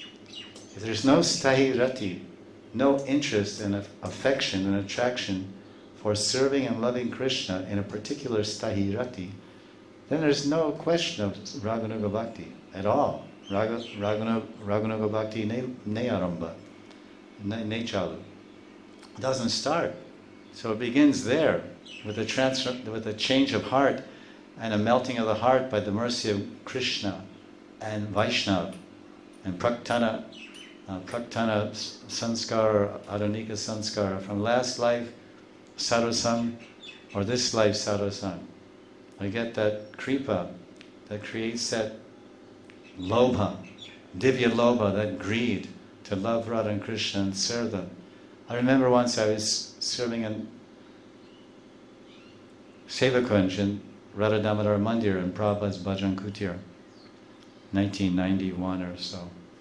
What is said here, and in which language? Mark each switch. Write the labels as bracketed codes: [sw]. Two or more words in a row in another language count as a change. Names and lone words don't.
[en] If there's no [sa] sthayi rati, [en] no interest and affection and attraction for serving and loving Krishna in a particular [sa] sthayi rati, [en] then there's no question of Raganuga Bhakti at all. [hi] Raganuga Bhakti ne aramba, ne chalu. [en] It doesn't start. So it begins there with a change of heart and a melting of the heart by the mercy of Krishna and Vaishnava and [sa] praktana sanskara, adonika sanskara, [en] from last life sadhusam or this life sadhusam. I get that kripa that creates that lobha, [sa] divya lobha, [en] that greed to love Radha and Krishna and serve them. I remember once I was serving in Sevakunj in Radha Damodar Mandir in Prabhupada's Bhajan Kutir, 1991 or so.